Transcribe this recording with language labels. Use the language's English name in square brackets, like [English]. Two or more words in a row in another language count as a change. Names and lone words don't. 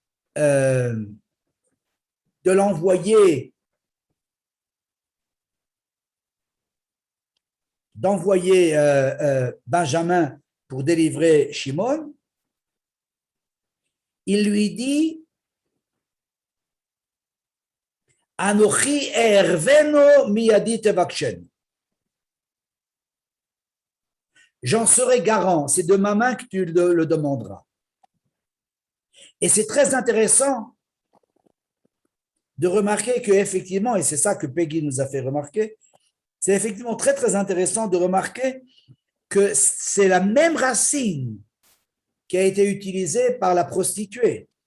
[French] d'envoyer Benjamin pour délivrer Shimon, il lui dit [Hebrew] אנכי אערבנו מידי תבקשנו. [French] J'en serai garant, c'est de ma main que tu le demanderas. Et c'est très intéressant de remarquer qu'effectivement, et c'est ça que Peggy nous a fait remarquer, c'est effectivement très très intéressant de remarquer que c'est la même racine qui a été utilisée par la prostituée.